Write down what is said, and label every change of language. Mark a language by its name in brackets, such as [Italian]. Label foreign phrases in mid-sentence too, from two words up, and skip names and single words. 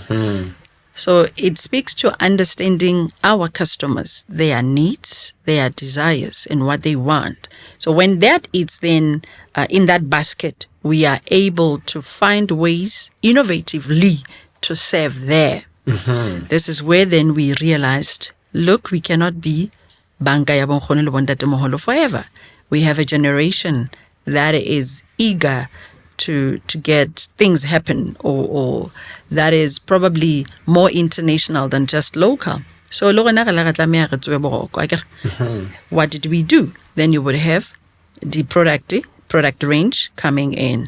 [English] So it speaks to understanding our customers, their needs, their desires, and what they want. So when that is then in that basket, we are able to find ways innovatively to serve there. This is where then we realized, look, we cannot be [Southern Sotho] banka ya bonkgono le bontate moholo [English] forever. We have a generation that is eager to get things happen, or that is probably more international than just local. So what did we do? Then you would have the product range coming in.